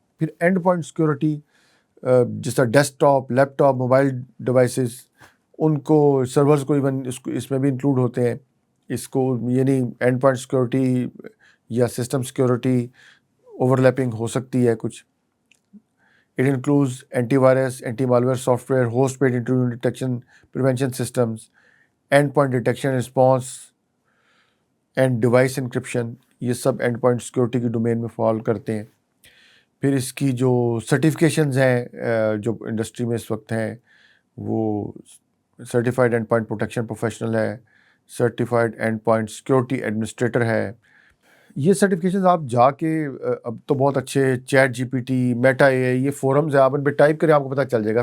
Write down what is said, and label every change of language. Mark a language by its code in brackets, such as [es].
[ur] پھر and point security, جس طرح ڈیسک ٹاپ، لیپ ٹاپ، موبائل ڈیوائسز، ان کو سرورز کو ایون اس میں بھی انکلوڈ ہوتے ہیں. اس کو یعنی اینڈ پوائنٹ سیکورٹی یا سسٹم سیکورٹی اوور لیپنگ ہو سکتی ہے کچھ. [en] It includes antivirus, anti-malware software, host-based intrusion detection, prevention systems, endpoint detection response, and device encryption. [ur] یہ سب اینڈ پوائنٹ سیکورٹی کی ڈومین میں فال کرتے ہیں. پھر اس کی جو سرٹیفکیشنز ہیں جو انڈسٹری میں اس وقت ہیں، وہ certified and point protection professional ہے، certified and point security administrator ہے. یہ سرٹیفکیشنز آپ جا کے اب تو بہت اچھے chat جی P T, Meta A آئی، یہ فورمز ہیں، آپ ان پہ ٹائپ کریں آپ کو پتہ چل جائے گا.